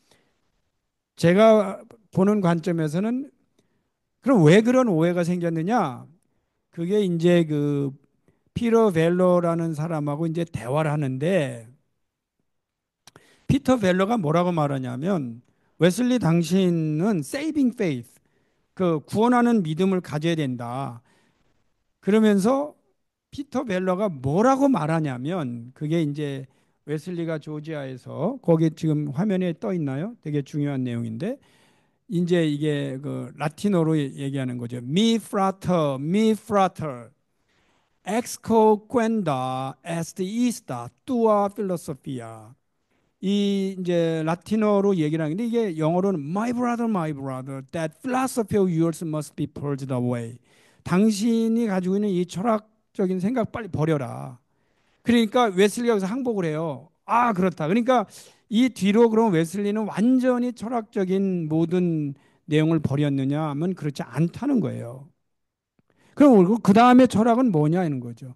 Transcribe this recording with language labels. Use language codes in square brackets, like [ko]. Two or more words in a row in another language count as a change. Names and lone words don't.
[ko] 제가 보는 관점에서는 그럼 왜 그런 오해가 생겼느냐? 그게 이제 그 피터 벨러라는 사람하고 이제 대화를 하는데 피터 벨러가 뭐라고 말하냐면 웨슬리 당신은 [en] saving faith [ko] 그 구원하는 믿음을 가져야 된다. 그러면서 피터 벨러가 뭐라고 말하냐면 그게 이제 웨슬리가 조지아에서 거기 지금 화면에 떠 있나요? 되게 중요한 내용인데 이제 이게 그 라틴어로 얘기하는 거죠. [la] mi frater exco quenda est ista tua philosophia. [ko] 이 이제 라틴어로 얘기를 하는데 이게 영어로는 [en] my brother, that philosophy of yours must be purged away. [ko] 당신이 가지고 있는 이 철학적인 생각 빨리 버려라. 그러니까 웨슬리가 여기서 항복을 해요. 아, 그렇다. 그러니까 이 뒤로 그럼 웨슬리는 완전히 철학적인 모든 내용을 버렸느냐 하면 그렇지 않다는 거예요. 그럼 그 다음에 철학은 뭐냐 하는 거죠.